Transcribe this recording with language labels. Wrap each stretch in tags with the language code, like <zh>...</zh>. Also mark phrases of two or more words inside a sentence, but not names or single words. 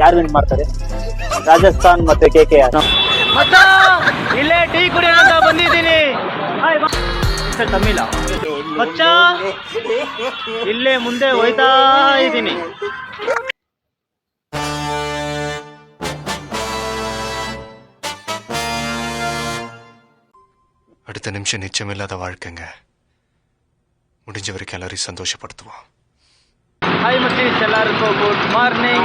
<kn>ಯಾರು ವಿನ್ ಮಾಡ್ತಾರೆ? ರಾಜಸ್ಥಾನ್ ಮತ್ತೆ KKR. ಇಲ್ಲೇ ಟೀ ಕುಡಿಯೋಣ ಅಂತ ಬಂದಿದ್ದೀನಿ. ತಮಿಳ ಮಚ್ಚ ಇಲ್ಲೇ ಮುಂದೆ ಹೋಯ್ತಾ ಇದ್ದೀನಿ.</kn> <ta>அடுத்த நிமிஷம் நிச்சயமில்லாத வாழ்க்கைங்க. முடிஞ்ச வரைக்கும் எல்லாரையும் சந்தோஷப்படுத்துவோம். ஹாய் மச்சீஸ், எல்லாருக்கும்</ta> <en>good morning.</en>